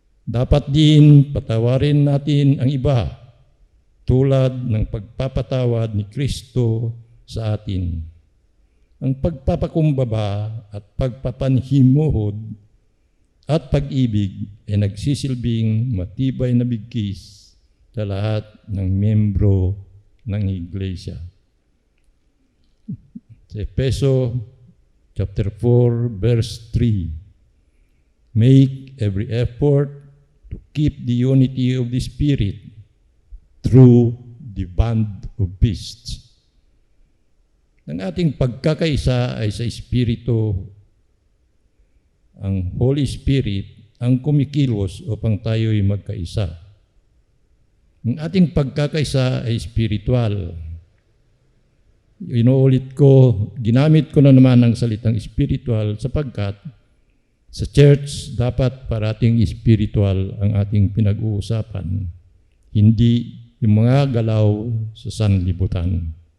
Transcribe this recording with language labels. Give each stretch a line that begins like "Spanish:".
Filipino: Dapat din patawarin natin ang iba tulad ng pagpapatawad ni Kristo sa atin. Ang pagpapakumbaba at pagpapanhimuhod at pag-ibig ay nagsisilbing matibay na bigkis sa lahat ng membro ng Iglesia.
English: Sa Efeso chapter 4 verse 3, make every effort to keep the unity of the Spirit through the bond of peace.
Filipino: Ang ating pagkakaisa ay sa Espiritu. Ang Holy Spirit ang kumikilos upang tayo'y magkaisa. Ang ating pagkakaisa ay spiritual. Inuulit ko, ginamit ko na naman ang salitang spiritual sapagkat sa church dapat parating spiritual ang ating pinag-uusapan, hindi yung mga galaw sa sanlibutan.